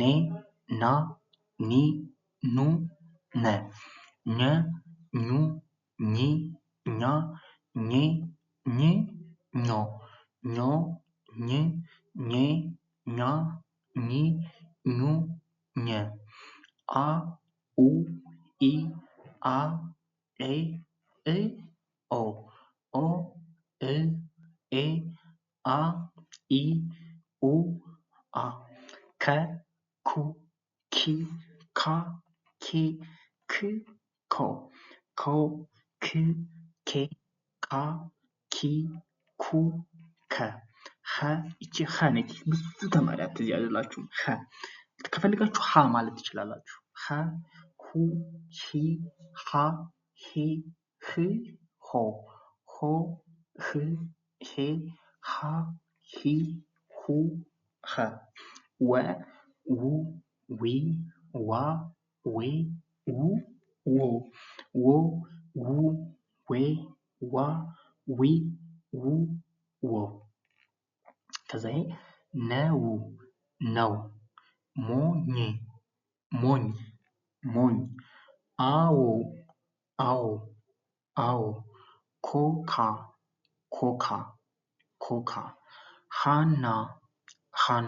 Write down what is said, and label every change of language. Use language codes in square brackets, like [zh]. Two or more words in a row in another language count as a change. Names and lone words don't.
[am] ና ኒ ኑ ነ ኘ ኙ ኚ ኛ ኜ ኝ ኞ ኞ ኝ ኜ ኛ ኚ ኙ ኘ አ ኡ ኢ አ ኤ እ ኦ ኦ እ ኤ አ ኢ ኡ አ ከ ኩ ኪ ካ ኬ ክ ኮ ኮ ክ ኬ ካ ኪ ኩ ከ ኸ እቺ ኸ ነች። ብዙ ተማሪያት እዚህ ያላችሁ ኸ ከፈልጋችሁ ሀ ማለት ትችላላችሁ። ኸ ሁ ሂ ሃ ሄ ህ ሆ ሆ ህ ሄ ሃ ሂ ሁ ኸ ወ ው ዊ ዋ ዌ ው ዎ ዎ ው ዌ ዋ ዊ ው ዎ ከዛ ነው ነው ሞኝ ሞኝ ሞኝ አዎ አዎ አዎ ኮካ ኮካ ኮካ ሃና ሃና